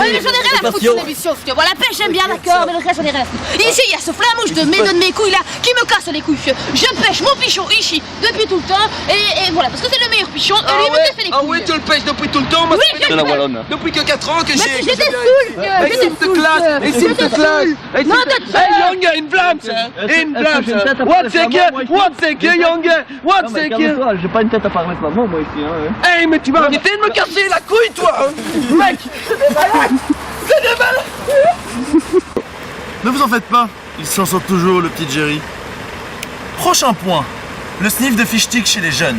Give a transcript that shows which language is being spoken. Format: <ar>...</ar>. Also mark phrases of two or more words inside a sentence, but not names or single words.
<fr>Ouais, mais j'en ai rien à foutre de l'émission. Bon, la pêche j'aime bien, d'accord, mais le reste j'en ai rien à foutre. Ici, il y a ce flamouche de mes couilles là qui me casse les couilles. Je pêche mon pichon ici depuis tout le temps. Et voilà, parce que c'est le meilleur pichon. Et lui me casse les couilles. Ah ouais, tu le pêches depuis tout le temps? Oui, de la Wallonne. Depuis que 4 ans que j'ai... J'étais saoul. Et s'il te classe. Et s'il te classe. Non,</fr> <nl>Hey, Jonge, in Vlaams. In Vlaams. Wat zeg je, Jonge? Wat zeg je?</nl> <fr>J'ai pas une tête à parler flamand, moi ici. Hey, mais tu vas arrêter de me casser la couille, toi. Mec, c'est des malades. C'est des malades. Ne vous en faites pas, il s'en sort toujours le petit Jerry. Prochain point, le sniff de</fr> <en>fish stick</en> <fr>chez les jeunes.</fr>